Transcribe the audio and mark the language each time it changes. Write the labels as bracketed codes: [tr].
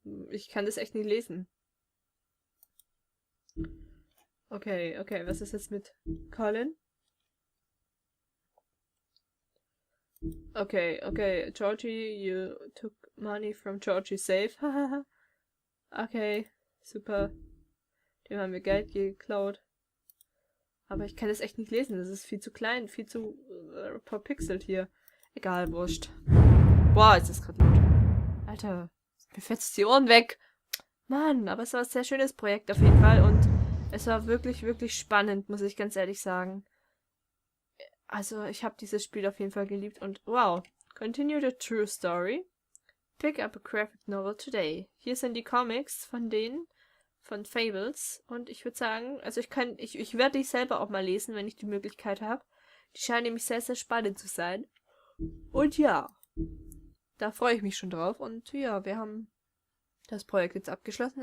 [de] ich kann das echt nicht lesen. Okay, was ist jetzt mit Colin? [en] Okay, Georgie, you took money from Georgie's safe. [de] Okay, super. Dem haben wir Geld geklaut. Aber ich kann das echt nicht lesen, das ist viel zu klein, viel zu verpixelt hier. Egal, wurscht. Boah, ist das gerade laut. Alter, mir fetzt die Ohren weg. Mann, aber es war ein sehr schönes Projekt auf jeden Fall und es war wirklich, wirklich spannend, muss ich ganz ehrlich sagen. Also, ich habe dieses Spiel auf jeden Fall geliebt und wow. [en] Continue the true story. Pick up a graphic novel today. [de] Hier sind die Comics von Fables und ich würde sagen, also ich werde die selber auch mal lesen, wenn ich die Möglichkeit habe. Die scheinen nämlich sehr, sehr spannend zu sein. Und ja, da freue ich mich schon drauf. Und ja, wir haben das Projekt jetzt abgeschlossen.